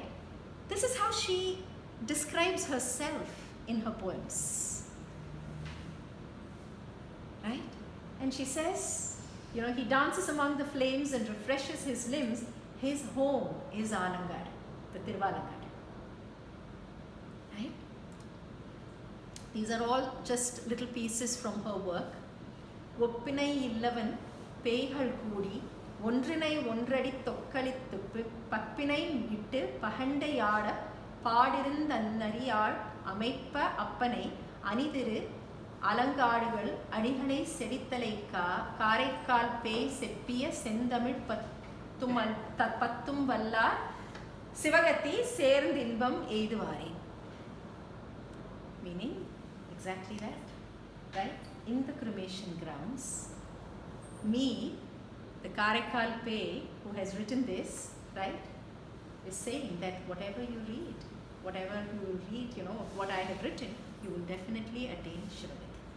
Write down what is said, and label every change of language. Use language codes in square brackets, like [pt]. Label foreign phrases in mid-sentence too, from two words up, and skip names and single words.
[en] This is how she describes herself in her poems, right? And she says, he dances among the flames and refreshes his limbs. His home is Alangadu, the Tiruvalangadu, right? These are all just little pieces from her work. [ta] ஒப்பினை இல்லவன் பேய்கள் கூடி ஒன்றினை ஒன்றடி தொக்களித்துப்பு பப்பினை இட்டு பகண்டை ஆட பாடிருந்தன்னறியாள் அமைப்ப அப்பனை அணிதிரு அலங்காடுகள் அடிகளை செடித்தலை காரைக்கால் பேய் செப்பிய செந்தமிழ் பத்தும் வல்லார் சிவகத்தி சேர்ந்தின்பம் எய்துவாரே. [en] Meaning exactly that, right? In the cremation grounds, me, the Karaikkal Pei, who has written this, right, is saying that whatever you read of what I have written, you will definitely attain Shivagati.